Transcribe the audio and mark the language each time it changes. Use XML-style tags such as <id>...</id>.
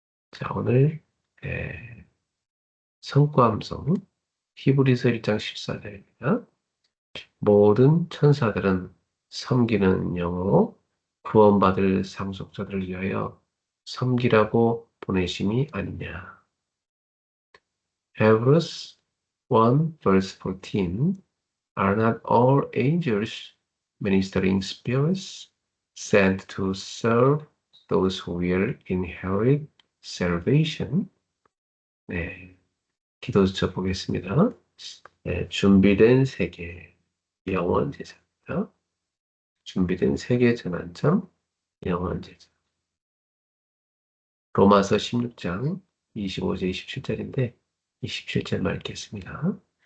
<ko>자, 오늘 성과함성 히브리서 1장 14절입니다. 모든 천사들은 섬기는 영으로 구원받을 상속자들을 위하여 섬기라고 보내심이 아니냐.</ko> <en>Hebrews 1 verse 14 Are not all angels ministering spirits sent to serve those who will inherit salvation?</en> <ko>네, 기도 저 보겠습니다. 네, 준비된 세계, 영원 제자입니다. 준비된 세계 전환점, 영원 제자. 로마서 16장 25절 27절인데 27절만 읽겠습니다.</ko>